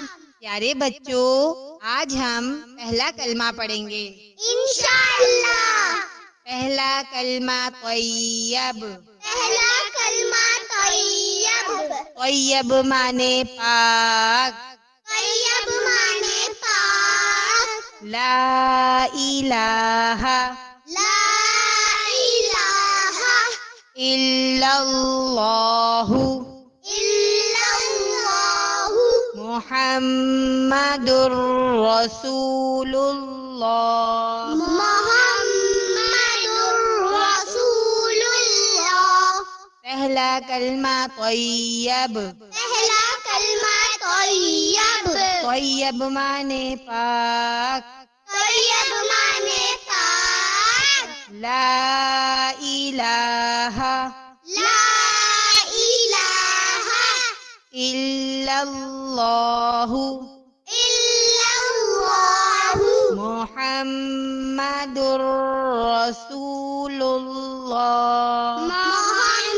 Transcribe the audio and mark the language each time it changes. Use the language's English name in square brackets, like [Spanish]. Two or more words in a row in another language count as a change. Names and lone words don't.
[Hindi] प्यारे बच्चों, आज हम पहला कलमा पढ़ेंगे। इंशाअल्लाह। पहला कलमा तय्यब। पहला कलमा तय्यब। तय्यब माने पाक। तय्यब माने पाक। [Arabic] لا إله لا إله इल्लल्लाहु इल्लल्लाहु محمد رسول الله. محمد رسول الله. [Hindi] पहला कलमा तय्यब। पहला कलमा तय्यब। तय्यब माने पाक। तय्यब माने पाक। [Arabic] لا إله لا إله इल्लल्लाहु इल्लल्लाहु محمد رسول الله.